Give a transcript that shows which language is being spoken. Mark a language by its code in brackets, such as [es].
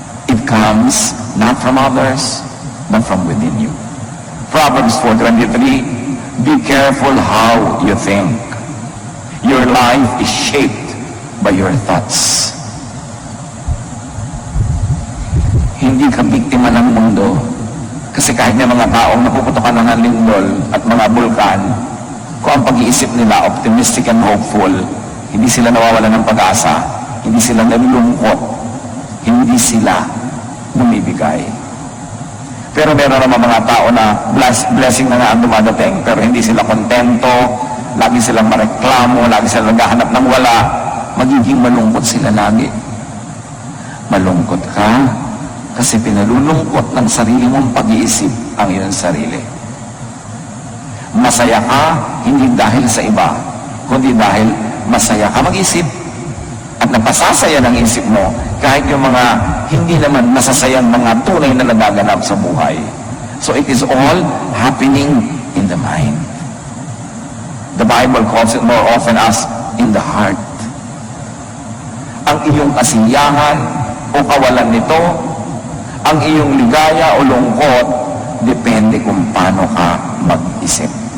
[en] It comes not from others, but from within you. Proverbs 4:23, be careful how you think. Your life is shaped by your thoughts. [tl] Hindi ka biktima ng mundo. Kasi kahit may mga taong napuputokan ng lindol at mga bulkan, kung ang pag-iisip nila [en] optimistic and hopeful, [tl] hindi sila nawawala ng pag-asa, hindi sila nalulungkot, hindi sila bumibigay. Pero meron naman mga tao na blessing na nga ang dumadating, pero hindi sila kontento, lagi silang mareklamo, lagi silang naghahanap ng wala, magiging malungkot sila lagi. Malungkot ka kasi pinalulungkot ng sarili mong pag-iisip ang iyong sarili. Masaya ka hindi dahil sa iba, kundi dahil masaya ka mag-isip at napasasaya ng isip mo kahit yung mga hindi naman masasayang mga tunay na nagaganap sa buhay. [en] So it is all happening in the mind. The Bible calls it more often as in the heart. [tl] Ang iyong kasiyahan o kawalan nito, ang iyong ligaya o lungkot, depende kung paano ka mag-isip.